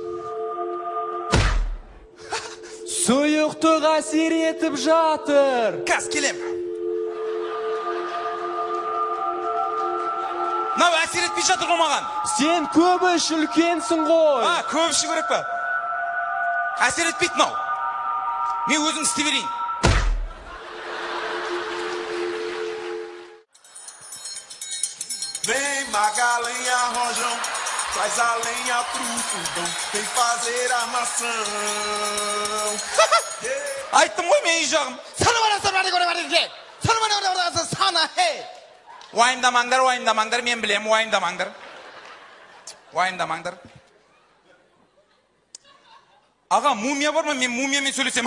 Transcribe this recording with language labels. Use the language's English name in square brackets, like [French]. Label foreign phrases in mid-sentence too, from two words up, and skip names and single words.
[Kazakh] Сұйықтық әсер етіп жатыр. Кәс, келем. Нау әсер етпей жатыр ғой маған. Сен көбі үлкенсің ғой. Көп іші көрек па? Әсер етпейді нау. Мен өзім істей берейін. [Portuguese] Vem magalenha rojão, traz a lenha pro fogão, vem fazer armação. [Kazakh] Айттым ғой мен үй жағым. Уайымдамаңдар, мен білем, уайымдамаңдар. Аға, мумия бар ма? Мен мумиямен сөйлесем.